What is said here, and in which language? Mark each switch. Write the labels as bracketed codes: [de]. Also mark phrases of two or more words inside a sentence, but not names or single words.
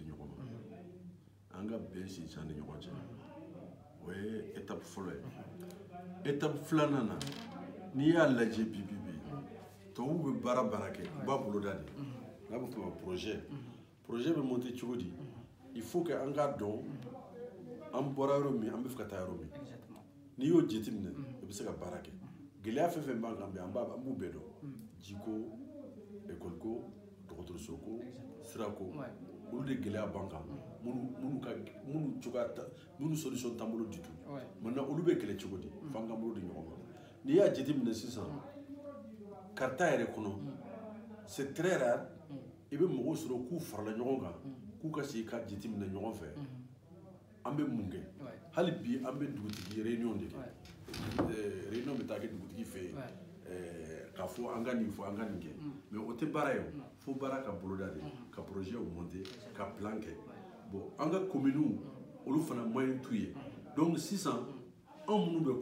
[bm] ɲɔgɔn ma an ka bɛn sinsin ni ɲɔgɔn cɛ o ye étape fɔlɔ ye étape filanan na n'i y'a lajɛ bi tubabuw bɛ baara kɛ u b'a boloda de n'a bɛ fɔ o ma projet bɛ monter cogo di [fr] il faut que [bm] an k'a dɔn an bɔra yɔrɔ min an bɛ fɛ ka taa yɔrɔ min n'i y'o jateminɛ i bɛ se ka baara kɛ gɛlɛya fɛn fɛn b'an kan bi an b'u bɛɛ dɔn jiko école ko dɔgɔtɔrɔso ko sira ko olu de gɛlɛya b'an kan minnu solution t'an bolo [fr] du tout maintenant [bm] olu bɛ kɛlɛ cogo di f'an k'an bolo di ɲɔgɔn ma n'i y'a jateminɛ sisan Karta yɛrɛ kɔnɔ [fr] c'est très rare [bm] i bɛ mɔgɔw sɔrɔ k'u farala ɲɔgɔn kan k'u ka se ka jateminɛ ɲɔgɔn fɛ an bɛ mun kɛ hali bi an bɛ dugutigi réunion de kɛ réunion bɛ taa kɛ dugutigi fɛ yen k'a fɔ an ka nin fɔ an ka nin kɛ mais o tɛ baara ye o fo baara ka boloda de ka [fr] projet monter [bm] ka plan kɛ bon an ka communes olu fana moyen t'u ye donc sisan anw minnu bɛ